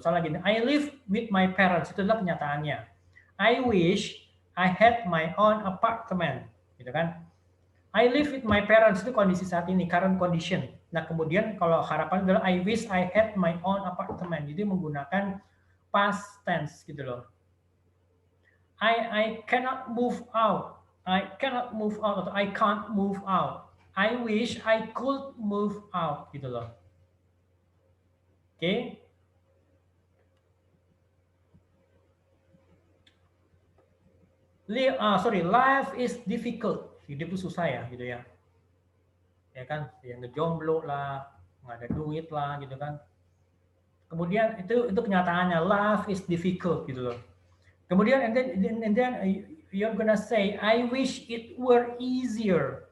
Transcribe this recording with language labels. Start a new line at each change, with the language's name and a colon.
Indonesian: Misalnya gini,
English: I live with my parents,
Indonesian: itu adalah kenyataannya.
English: I wish I had my own apartment,
Indonesian: gitu kan.
English: I live with my parents
Indonesian: itu kondisi saat ini,
English: current condition.
Indonesian: Nah kemudian kalau harapan adalah
English: I wish I had my own apartment,
Indonesian: jadi menggunakan
English: past tense gitu loh. I cannot move out. I cannot move out atau I can't move out. I wish I could move out
Indonesian: gitu loh.
English: Oke. Life is difficult.
Indonesian: Hidup itu susah ya gitu ya. Ya kan, yang ngejomblo lah, nggak ada duit lah gitu kan. Kemudian itu kenyataannya,
English: life is difficult
Indonesian: gitu loh. Kemudian
English: and then you're gonna say I wish it were easier.